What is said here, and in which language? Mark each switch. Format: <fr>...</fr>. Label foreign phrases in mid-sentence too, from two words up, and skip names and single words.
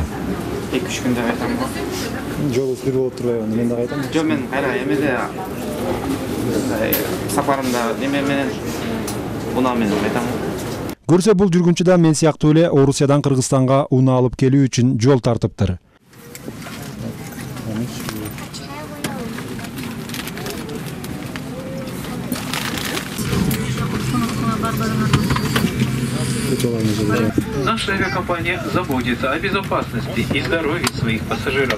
<ky>2-3 күндө кайтам. Жол үстү болуп турбайбы? Мен да кайтам. Жо мен кайра эмеде сапарымда неме менен унаа менен кайтам. Көрсө бул жүргүнчү да мен сыяктуу эле Орусиядан Кыргызстанга унаа алып келүү үчүн жол тартыптыр.</ky> <ru>Наша авиакомпания заботится о безопасности и здоровье своих пассажиров.</ru>